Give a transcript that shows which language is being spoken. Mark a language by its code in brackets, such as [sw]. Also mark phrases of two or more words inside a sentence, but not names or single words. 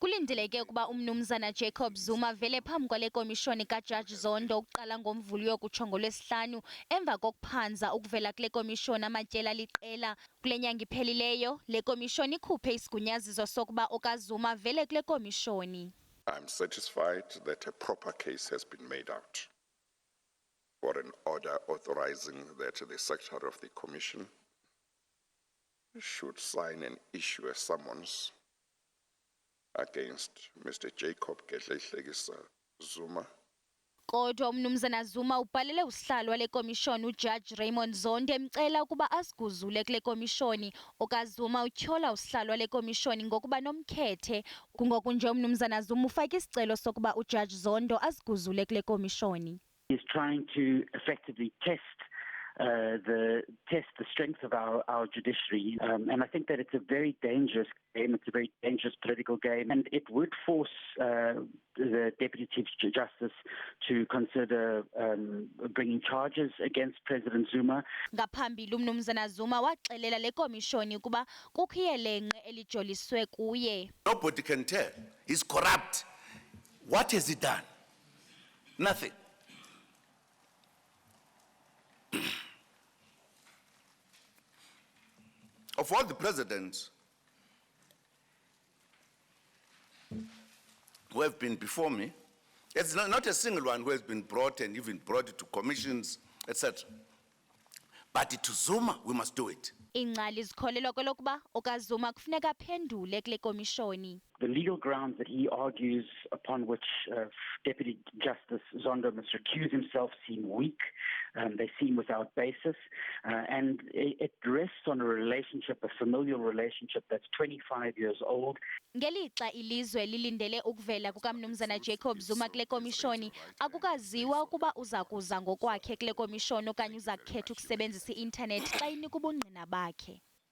[xh] Kulindeleke ukuba umnumzana Jacob Zuma vele phambi kwale komishoni kaJaji Zondo ukuqala ngomvulo yokutsho ngoLwesihlanu emva kokuphanza ukuvela kule komishoni amatyela aliqela. Kule nyanga ephelileyo le komishoni ikhuphe isigunyaziso sokuba okaZuma vele kule komishoni. [en] I'm satisfied that a proper case has been made out for an order authorizing that the Secretary of the Commission should sign and issue a summons against Mr. Jacob Zuma. [xh] Kodwa umnumzana Zuma ubhalele usihlalo wale komishoni uJaji Zondo emcela ukuba asiguzule kule komishoni. okaZuma utyhola usihlalo wale komishoni ngokuba nomkhethe. Kungoku nje umnumzana Zuma ufake isicelo sokuba uJaji Zondo asiguzule kule komishoni. [en] He's trying to effectively test the strength of our judiciary, and I think that it's a very dangerous game. It's a very dangerous political game, and it would force the Deputy Chief Justice to consider bringing charges against President Zuma. [xh] Ngaphambili umnumzana Zuma waxelela le komishoni ukuba kukho iyelenqe elijoliswe kuye. [en] Nobody can tell. He's corrupt. What has he done? Nothing. Of all the presidents who have been before me, it's not a single one who has been brought and even brought to commissions, etc. But to Zuma, we must do it. [xh] Ingcali zikholelwa kwelokuba okaZuma kufuneka aphendule kule komishoni. [en] The legal grounds that he argues upon which Deputy Justice Zondo must recuse himself seem weak. They seem without basis. And it rests on a relationship, a familial relationship that's 25 years old. [xh] Ngelixa ilizwe lilindele ukuvela kukamnumzana Jacob Zuma kule komishoni, akukaziwa ukuba uzakuza ngokwakhe kule komishoni okanye uzakukhetha ukusebenzisa i-internet xa inika ubungqina bakhe.